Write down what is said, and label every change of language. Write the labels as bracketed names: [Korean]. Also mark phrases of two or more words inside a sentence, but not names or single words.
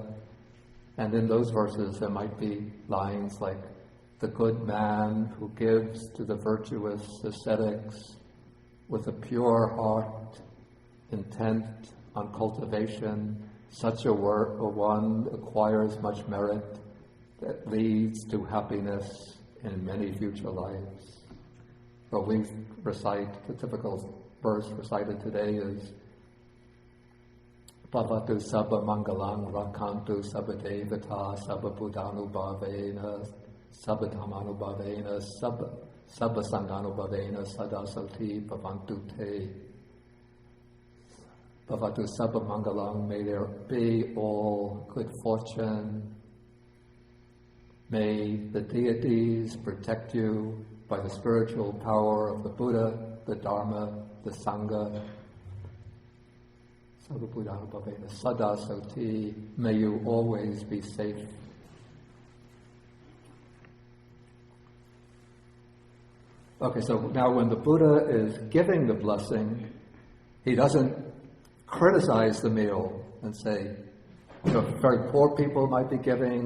[English] And in those verses there might be lines like, the good man who gives to the virtuous ascetics with a pure heart, intent on cultivation, such a one acquires much merit that leads to happiness in many future lives. So we recite, the typical verse recited today is [Pali] Bhavatu sabba mangalang rakantu sabba devata sabba buddhanubhavena sabba dhammanubhavena sabba sanghanubhavena sada sati bhavantu te. Bhavatu sabba mangalang, [English] may there be all good fortune. May the deities protect you by the spiritual power of the Buddha, the Dharma, the Sangha. [Pali] Sabba buddhanubhavena sada sati, [English] may you always be safe. Okay, so now when the Buddha is giving the blessing, he doesn't criticize the meal and say, very poor people might be giving.